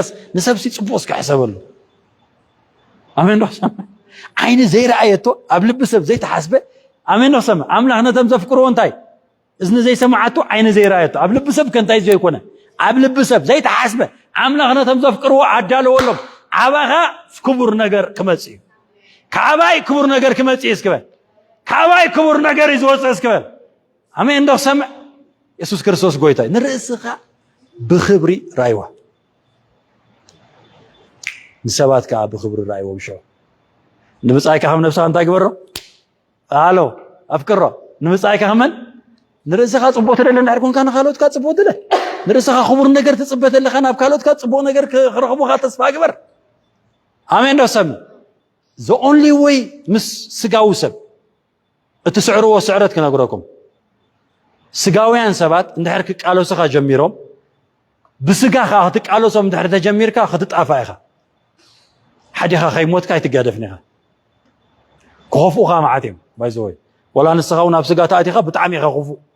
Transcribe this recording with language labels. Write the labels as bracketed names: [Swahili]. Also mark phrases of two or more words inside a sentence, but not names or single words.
[Tigrinya] ንሰብሲ ጽቡቕስ ክሕሰበሉ አሜን ነው ሰምዕ ዓይኒ ዘይረኣየቶ ኣብ ልቢ ሰብ ዘይተሓስበ አሜን ነው ሰምዕ ኣምላኽ ነቶም ዘፍቅርዎ እንታይ እዝኒ ዘይሰማዓቶ ዓይኒ ዘይረኣየቶ ኣብ ልቢ ሰብ ከንታይ ዘይኮነ ኣብ ልቢ ሰብ ዘይተሓስበ ኣምላኽ ነቶም ዘፍቅርዎ ኣዳለወሎም ዓባኻ ክቡር ነገር ክመጽእ እዩ ካባይ ክቡር ነገር ክመጽእ እስክበል ካባይ ክቡር ነገር ይዝወፅእ እስክበል አሜን ነው ሰምዕ ኢየሱስ ክርስቶስ ጎይታ ንርእስኻ ብኽብሪ ራይዋ ንሰባት ከዓ ብኽብሪ ራይዎ ብሸው ንምጻይካ ከም ነፍስኻ እንታይ ግበሮ አሎ ኣፍቅሮ ንምጻይካ ከመን ንርእስኻ ጽቡቕ ትደለ እንድሕር ኮንካ ንኻልኦትካ ጽቡቕ ትደለ ንርእስኻ ክቡር ነገር ትጽበ ዘለኻ ናብ ካልኦትካ ጽቡቕ ነገር ክረኽቡኻ ተስፋ ግበር አሜን ነው ሰምዕ [English] the only way [Tigrinya] ምስ ስጋዊ ሰብ እትስዕርዎ ስዕረት ክነግረኩም ስጋውያን ሰባት እንድሕር ክቃለሱኻ ጀሚሮም ብስጋኻ ክትቃለሶም እንድሕር ተጀሚርካ ክትጣፋ ኢኻ ሓዲኻ ከይሞትካ ኣይትጋደፍኒ ኢኻ ክኸፍኡኻ መዓት እዮም [English] by the way [Tigrinya] ወላ ንስኻ እውን ኣብ ስጋ ተኣቲኻ ብጣዕሚ ኢኻ ክፉእ